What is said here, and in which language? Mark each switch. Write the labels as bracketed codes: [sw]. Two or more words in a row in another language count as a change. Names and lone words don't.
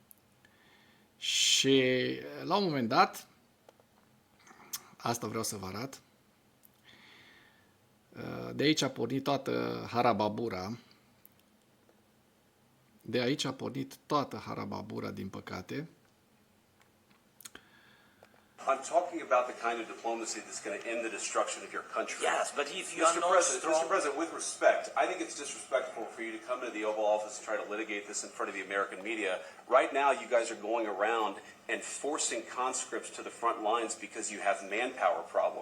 [ro] Și la un moment dat, asta vreau să vă arăt, de aici a pornit toată harababura, din păcate. [en] I'm talking about the kind of diplomacy that's going to end the destruction of your country. Yes, but if you are not strong... Mr. President, with respect, I think it's disrespectful for you to come into the Oval Office and try to litigate this in front of the American media. Right now, you guys are going around and forcing conscripts to the front lines because you have manpower problems.